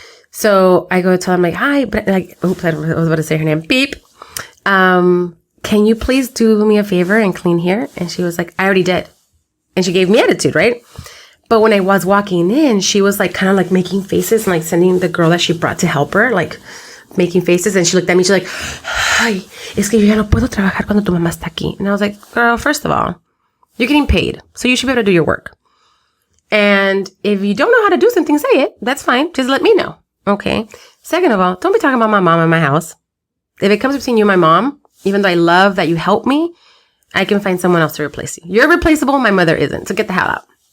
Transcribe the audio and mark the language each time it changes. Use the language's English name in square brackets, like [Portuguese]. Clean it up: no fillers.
[English] So I go to tell her, I'm like, hi, but oops, I was about to say her name. Beep. Can you please do me a favor and clean here? And she was like, I already did. And she gave me attitude, right? But when I was walking in, she was like kind of like making faces and like sending the girl that she brought to help her, like making faces. [Spanish] And she looked at me, she's like, ay, es que yo ya no puedo trabajar cuando tu mamá está aquí. [English] And I was like, girl, first of all, you're getting paid. So you should be able to do your work. And if you don't know how to do something, say it. That's fine. Just let me know. Okay. Second of all, don't be talking about my mom in my house. If it comes between you and my mom, even though I love that you help me, I can find someone else to replace you. You're replaceable. My mother isn't. So get the hell out.